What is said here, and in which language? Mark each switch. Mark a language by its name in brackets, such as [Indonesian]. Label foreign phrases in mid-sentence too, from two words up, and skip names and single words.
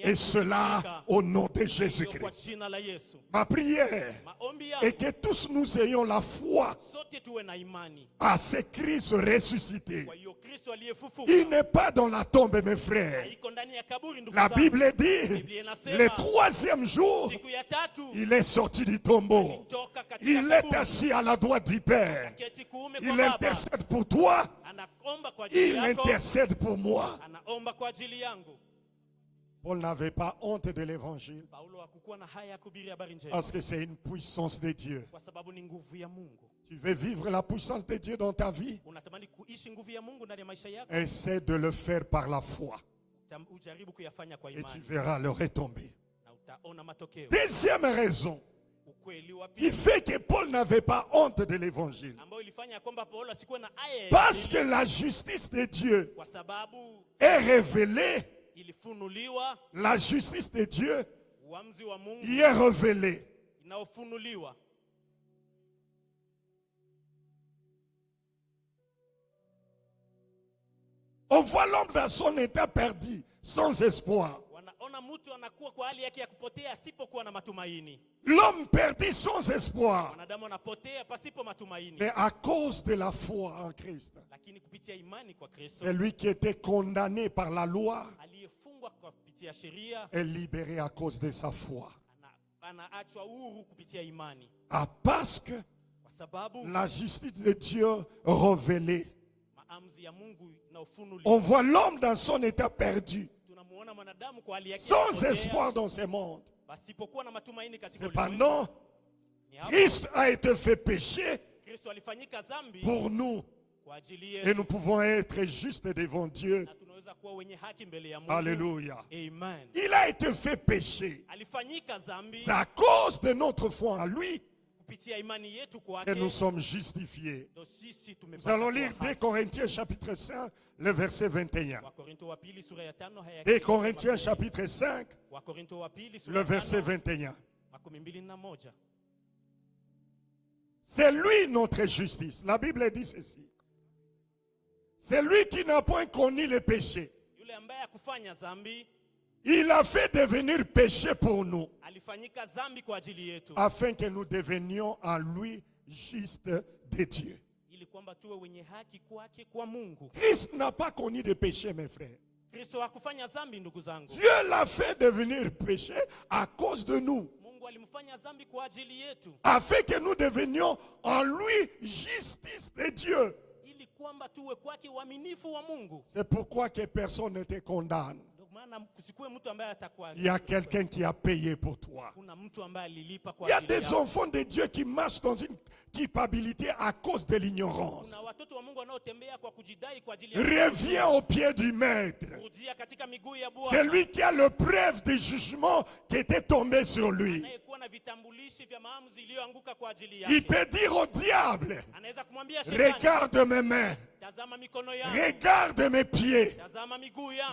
[French] Et [Swahili] yangu [French] cela [Swahili] kutimilika. [French] au nom de [Swahili] Ndio kwa [French] Jésus-Christ. [Swahili] jina la Yesu. [French] Ma prière [Swahili] Maombi [French] est [Swahili] yangu [French] que tous nous ayons la foi [Swahili] sote tuwe na imani [French] à ce Christ ressuscité. [Swahili] kwa hiyo Kristo aliyefufuka. [French] Il n'est pas dans la tombe, mes frères. [Swahili] Haiko ndani ya kaburi, ndugu [French] La [Swahili] zangu. [French] Bible dit, [Swahili] Biblia inasema, [French] le troisième jour, [Swahili] siku ya tatu [French] il est sorti du tombeau. [Swahili] toka katika [French] Il est [Swahili] kaburi, [French] assis à la droite du Père. [Swahili] keti kuume kwa [French] Il [Swahili] Baba. [French] intercède pour toi. [Swahili] Anaomba kwa ajili [French] Il [Swahili] yako, [French] intercède pour moi. [Swahili] anaomba kwa ajili yangu. [French] Paul n'avait pas honte de l'évangile [Swahili] Paulo hakukuwa na haya ya kuhubiri habari njema [French] parce que c'est une puissance de Dieu. [Swahili] kwa sababu ni nguvu ya Mungu. [French] Tu veux vivre la puissance de Dieu dans ta vie? [Swahili] Unatamani kuishi nguvu ya Mungu ndani ya maisha yako, [French] Essaie de le faire par la foi [Swahili] ujaribu kuyafanya kwa [French] et tu [Swahili] imani [French] verras le retomber. [Swahili] na utaona matokeo. [French] Deuxième raison [Swahili] Ukweli wa [French] qui [Swahili] pili [French] fait que Paul n'avait pas honte de l'évangile. [Swahili] ambao ilifanya kwamba Paulo asikuwe na aya ya [French] Parce [Swahili] injili, [French] que la justice de Dieu [Swahili] kwa sababu [French] est révélée. [Swahili] ilifunuliwa, [French] La justice de Dieu [Swahili] uamuzi wa Mungu [French] y est révélée. [Swahili] inaofunuliwa. [French] On voit l'homme dans son état perdu, sans espoir. [Swahili] Wanaona mtu anakuwa kwa hali yake ya kupotea asipokuwa na matumaini. [French] L'homme perdu sans espoir. [Swahili] Wanadamu wanapotea pasipo matumaini. [French] Mais à cause de la foi en Christ, [Swahili] Lakini kupitia imani kwa Kristo, [French] c'est lui qui était condamné par la loi [Swahili] aliyefungwa kwa kupitia sheria [French] est libéré à cause de sa foi. [Swahili] anaachwa huru kupitia imani, [French] Ah, parce que [Swahili] kwa sababu [French] la justice de Dieu révélée. [Swahili] maamuzi ya Mungu na [French] On [Swahili] ufunuliwa. [French] voit l'homme dans son état perdu, [Swahili] Tunamuona mwanadamu kwa hali yake ya [French] sans [Swahili] kupotea, [French] espoir dans ce monde. [Swahili] pasipokuwa na matumaini katika ulimwengu. [French] Cependant, [Swahili] Ni hapo [French] Christ a été fait péché [Swahili] Kristo alifanyika dhambi [French] pour nous. [Swahili] kwa ajili [French] Et [Swahili] yetu, [French] nous pouvons être justes devant Dieu. [Swahili] na tunaweza kuwa wenye haki mbele ya Mungu. [French] Alléluia. Amen. Il a été fait péché. [Swahili] Alifanyika dhambi [French] C'est à cause de notre foi en lui [Swahili] kupitia imani yetu [French] que [Swahili] kwake, [French] nous sommes justifiés. [Swahili] ndio sisi [French] Nous [Swahili] tumepata [French] allons [Swahili] kuwa [French] lire 2 [Swahili] haki. [French] Corinthiens chapitre 5, le verset 21. [Swahili] Wakorintho wa pili sura ya 5 haya [French] 2 Corinthiens chapitre 5, [Swahili] Wakorintho wa pili sura [French] le [Swahili] ya [French] verset 5 21. [Swahili] makumi mbili na moja. [French] C'est lui notre justice. La Bible dit ceci. C'est lui qui n'a point connu le péché. [Swahili] Yule ambaye hakufanya dhambi [French] Il a fait devenir péché pour nous, [Swahili] alifanyika dhambi kwa ajili yetu, [French] afin que nous devenions en lui justes de Dieu. [Swahili] ili kwamba tuwe wenye haki kwake kwa Mungu. [French] Christ n'a pas connu de péché, mes frères. [Swahili] Kristo hakufanya dhambi, ndugu zangu. [French] Dieu l'a fait devenir péché à cause de nous, [Swahili] Mungu alimfanya dhambi kwa ajili yetu, [French] afin que nous devenions en lui justice de Dieu. [Swahili] ili kwamba tuwe kwake uaminifu wa Mungu. [French] C'est pourquoi que personne ne te condamne. [Swahili] Ndio maana kusikue mtu ambaye atakuwa, [French] Il y a quelqu'un qui a payé pour toi. [Swahili] kuna mtu ambaye alilipa kwa [French] Il y a [Swahili] ajili [French] des [Swahili] yako. [French] enfants de Dieu qui marchent dans une culpabilité à cause de l'ignorance. [Swahili] Kuna watoto wa Mungu wanaotembea kwa kujidai kwa ajili ya [French] Reviens au pied du maître. [Swahili] kurudia katika miguu ya [French] C'est [Swahili] Bwana, [French] lui qui a le preuve du jugement qui était tombé sur lui. [Swahili] anayekuwa na vitambulishi vya maamuzi iliyoanguka kwa ajili [French] Il [Swahili] yake. [French] peut dire au diable, [Swahili] Anaweza kumwambia shetani, [French] regarde mes mains, [Swahili] tazama mikono yangu, [French] regarde mes pieds. [Swahili] tazama miguu yangu,